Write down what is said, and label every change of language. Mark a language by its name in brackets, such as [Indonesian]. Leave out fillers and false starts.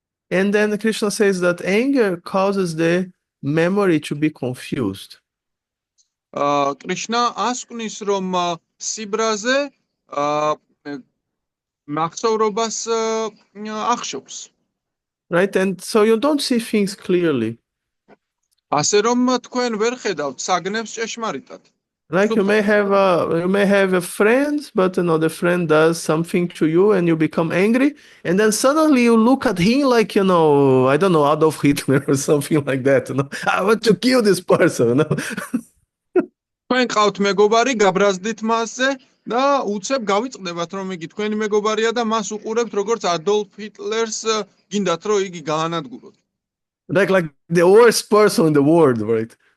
[English] And then Krishna says that anger causes the memory to be confused. [Georgian] კრიშნა ასკვნის, რომ სიბრაზე მახსოვრობას ახშობს. [English] Right? And so you don't see things clearly. [Georgian] ასე რომ თქვენ ვერ ხედავთ საგნებს ჭეშმარიტად. [English] Like you may have a friend, but the friend does something to you and you become angry, and then suddenly you look at him like, I don't know, Adolf Hitler or something like that. I want to kill this person. [Georgian] თქვენ ყავთ მეგობარი, გაბრაზდით მასზე და უცებ გავიწყდებათ, რომ იგი თქვენი მეგობარია და მას უყურებთ როგორც ადოლფ ჰიტლერს, გინდათ რომ იგი გაანადგუროთ. [English] Like the worst person in the world, right?